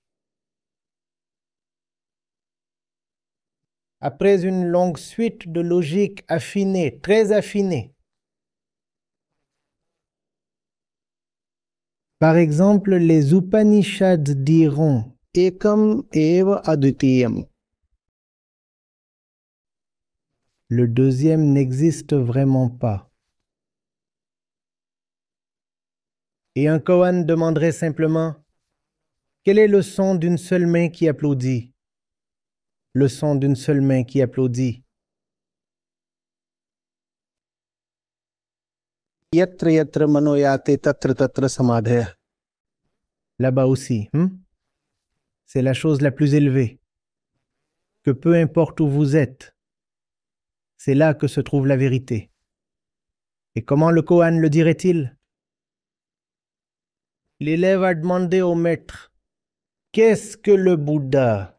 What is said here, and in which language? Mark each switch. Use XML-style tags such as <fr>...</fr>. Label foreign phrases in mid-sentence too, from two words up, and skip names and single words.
<fr>Après une longue suite de logique affinée, très affinée. Par exemple, les Upanishads diront</fr> <sa>एकम् एव अद्वितीयम्.</sa> <fr>Le deuxième n'existe vraiment pas. Et un koan demanderait simplement quel est le son d'une seule main qui applaudit? Le son d'une seule main qui applaudit.</fr> <sa>यत्र यत्र मनोयते तत्र तत्र समाधय.</sa> <fr>Là-bas aussi, c'est la chose la plus élevée. Que peu importe où vous êtes, c'est là que se trouve la vérité. Et comment le koan le dirait-il? L'élève a demandé au maître, qu'est-ce que le Bouddha?</fr>